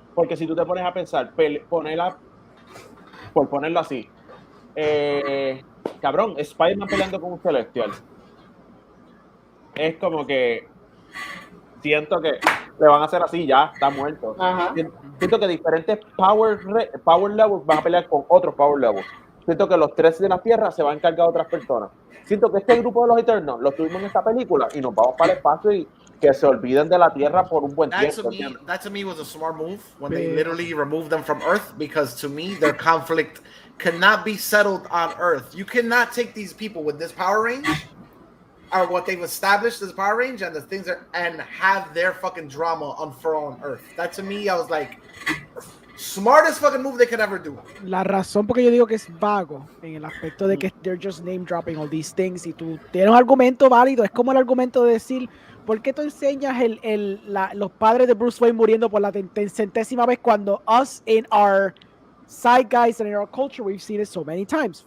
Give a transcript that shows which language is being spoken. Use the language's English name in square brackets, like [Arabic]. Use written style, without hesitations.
[Spanish] Porque si tú te pones a pensar, por ponerlo así, cabrón, Spider-Man peleando con un Celestial, es como que siento que le van a hacer así, ya está muerto. Siento que diferentes [English] power levels [Spanish] van a pelear con otros power levels. Siento que los 3 de la Tierra se van a encargar de otras personas. Siento que este grupo de los Eternos lo tuvimos en esta película y nos vamos para el espacio y que se olviden de la Tierra por un buen tiempo. [English] That to me was a smart move when they literally removed them from Earth, because to me their conflict cannot be settled on Earth. You cannot take these people with this power range are what they've established as Power Range and the things and have their fucking drama unfurl on Earth. That to me, I was like, smartest fucking move they could ever do. [Spanish] La razón porque yo digo que es vago en el aspecto de que [English] they're just name dropping all these things [Spanish] y tú tienes un argumento válido, es como el argumento de decir, ¿por qué tú enseñas los padres de Bruce Wayne muriendo por la centésima vez cuando [English] us in our side guys and in our culture we've seen it so many times?